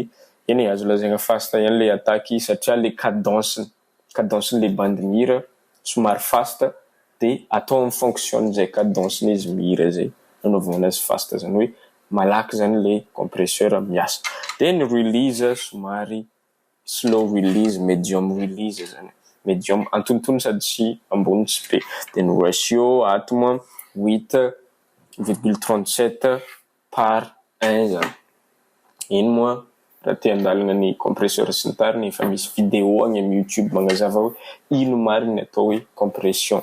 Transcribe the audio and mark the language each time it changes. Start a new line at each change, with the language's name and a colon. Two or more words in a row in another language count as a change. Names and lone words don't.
Malagasy: Eny azo lazaigna fast ihany le attaque satria le cadence le bande mira somary fast de atao amin'ny fonction zay cadence izy mira zay nanaovana azy fast zany hoe malaky zany le compresseur miasa. De ny release somary
English: slow release, medium release
Malagasy: zany. Medium antonontono sady tsy ambony tsy be. De ny ratio ato moa 8,37 par 1 zany. Iny moa raha te handalina ny compresseur sy ny tariny efa misy vidéo agny amin'ny YouTube magnazava hoe ino mariny atao hoe compression.